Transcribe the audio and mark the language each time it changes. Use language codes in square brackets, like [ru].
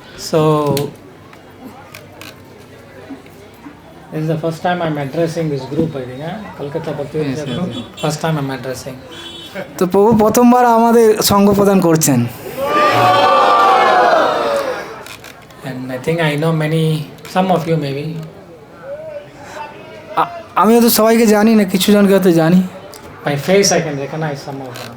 [en] So this is the first time I'm addressing this group, I think. Kolkata Bhakti group. First time I'm addressing. [bn] তো প্রভু প্রথমবার আমাদের সঙ্গ প্রদান করছেন। [en] And I think I know some of you maybe. [bn] আমি হয়তো সবাইকে জানি না, কিছু জনকে হয়তো জানি। [en] By face I can recognize some of them.